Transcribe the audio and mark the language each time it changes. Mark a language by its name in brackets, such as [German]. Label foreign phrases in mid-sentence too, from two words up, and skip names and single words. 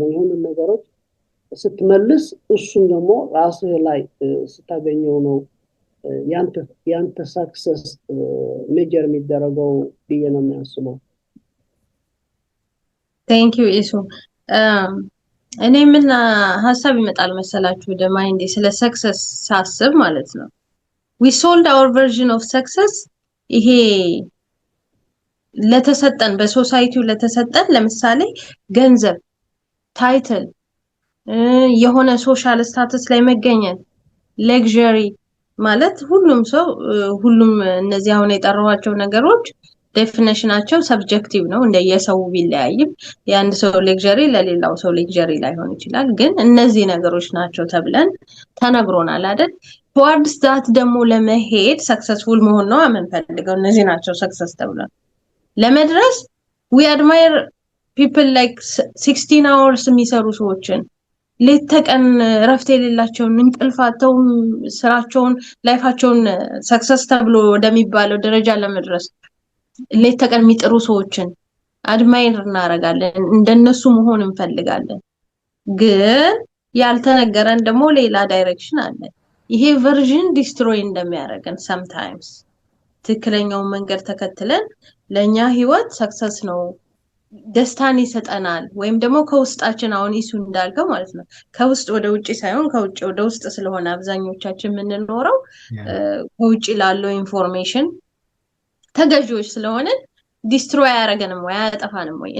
[Amharic] የሆኑ ነገሮች ስትመልስ እሱም ደግሞ ራስህ ላይ ስታገኘው ነው ያንተ ሳክሰስ ሜጀር የሚደረገው ብዬ ነው የሚያስበው። [English] thank you [Amharic] ኢሱ። እኔ ምን ሀሳብ ይመጣል መሰላችሁ ወደ ማይንዴ ስለ ሰክሰስ ሳስብ ማለት ነው። [English] we sold our version of success። [Amharic] ይሄ ለተሰጠን በሶሳይቲው ለተሰጠን ለምሳሌ ገንዘብ፣ ታይትል፣ የሆነ [English] social status [Amharic] ላይ መገኘት፣ ሌክዠሪ ማለት ሁሉም እነዚህ አሁን የጠራኋቸው ነገሮች ዴፊኒሽናቸው ሰብጀክቲቭ ነው እንደየሰው ቢለያይም የአንድ ሰው ሌክዠሪ ለሌላው ሰው ሌክዠሪ ላይሆን ይችላል። ግን እነዚህ ነገሮች ናቸው ተብለን ተነግሮናል አይደል? [English] towards that [Amharic] ደግሞ ለመሄድ ሰክሰስፉል መሆን ነው የምንፈልገው። እነዚህ ናቸው ሰክሰስ ተብለን ለመድረስ [English] we admire people like 16 hours [Amharic] የሚሰሩ ሰዎችን፣ ሌት ተቀን ረፍት የሌላቸውን እንቅልፋቸው ስራቸውን ላይፋቸውን ሰክሰስ ተብሎ ወደሚባለው ደረጃ ለመድረስ ሌት ተቀን የሚጥሩ ሰዎችን አድማይር እናረጋለን፣ እንደነሱ መሆን እንፈልጋለን። ግን ያልተነገረን ደግሞ ሌላ ዳይሬክሽን አለ። ይሄ [English] version destroy [Amharic] እንደሚያደርገን sometimes ትክክለኛውን መንገድ ተከትለን ለኛ ህይወት ሰክሰስ ነው ደስታን ይሰጠናል ወይም ደግሞ ከውስጣችን አሁን ኢሱ እንዳልከው ማለት ነው ከውስጥ ወደ ውጪ ሳይሆን ከውጪ ወደ ውስጥ ስለሆነ አብዛኞቻችን የምንኖረው ከውጪ ላለው ኢንፎርሜሽን ተገዥዎች ስለሆነ ዲስትሮይ አያደርገንም ወይ አያጠፋንም ወይ?